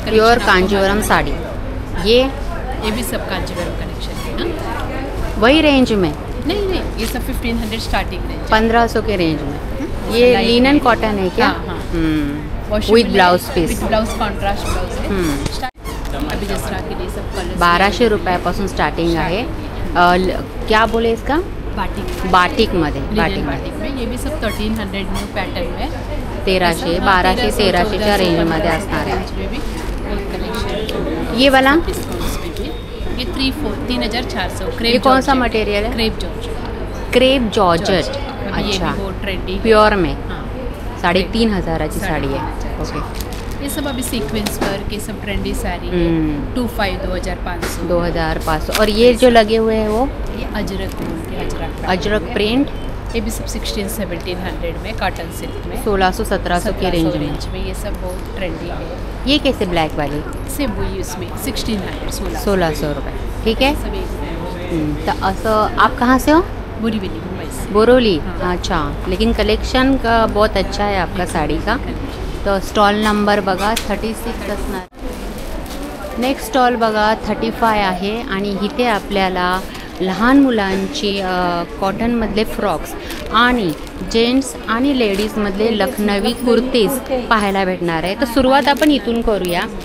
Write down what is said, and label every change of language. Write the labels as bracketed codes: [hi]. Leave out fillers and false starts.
[hi] Pure Kanjeevaram sari. ये भी सब कांजीवरम कलेक्शन है ना। वही रेंज में? नहीं, ये सब 1500 स्टार्टिंग रेंज, 1500 के रेंज में। ये लिनन कॉटन है क्या? With blouse piece. With blouse, contrast blouse है। अभी दसरा के लिए सब कलर [mr] 1200 रुपयापासून स्टार्टिंग आहे। [hi] क्या बोले इसका? बाटिक। [mr] बाटिकमध्ये [hi] बाटिक में ये भी सब 1300 न्यू पैटर्न में [mr] 1300, 1200, 1300च्या रेंजमध्ये असणार आहे। [hi] कलेक्शन ये वाला ये 3400 ये कौन सा मटेरियल है? Crepe georgette. Crepe georgette. ये अच्छा, भी बहुत ट्रेंडी प्योर में। हाँ। 3500ची साड़ी है। ओके। ये सब अभी सीक्वेंस वर्क, ये सब ट्रेंडी साड़ी है। 2500 2500। और ये जो लगे हुए हैं वो ये अजरक बोलते हैं, अजरक प्रिंट। ये भी सब 1600-1700 में कॉटन सिल्क में 1600-1700 के रेंज में। ये सब बहुत ट्रेंडी है। ये कैसे ब्लैक वाली? सेम वही उसमें 1600 1600 रुपये। ठीक है। सब एक तो असं आप कहाँ से हो? बोरीवली, मुंबई से। बोरोली। अच्छा, लेकिन कलेक्शन का बहुत अच्छा है आपका साड़ी का। [mr] तो स्टॉल नंबर बघा 36 असणार। नेक्स्ट स्टॉल बघा 35 आहे आणि इथे आपल्याला लहान मुलांची कॉटनमधले फ्रॉक्स आणि जेंट्स आणि लेडीजमधले लखनवी कुर्तीज पाहायला भेटणार आहे। तर सुरुवात आपण इथून करूया।